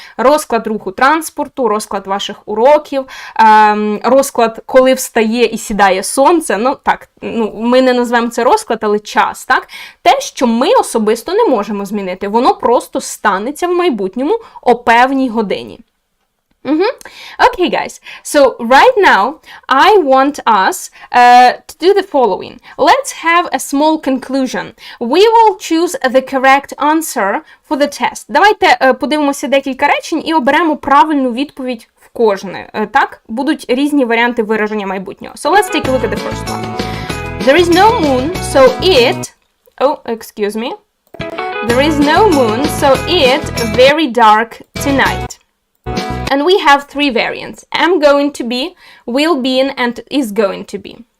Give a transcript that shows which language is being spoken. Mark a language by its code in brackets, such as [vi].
[uk] Розклад руху транспорту, розклад ваших уроків, розклад, коли встає і сідає сонце. Ну, так, ми не назвемо це розклад, але час. Так? Те, що ми особисто не можемо змінити. Воно просто станеться в майбутньому о певній годині. [en] Okay, guys. So right now, I want us to do the following. Let's have a small conclusion. We will choose the correct answer for the test. [uk] Давайте подивимося декілька речень і оберемо правильну відповідь в кожне. Так? Будуть різні варіанти вираження майбутнього. [en] So let's take a look at the first one. There is no moon, so it... Oh, excuse me. There is no moon, so it's very dark tonight. And we have three variants. Am going to be, will be, and is going to be.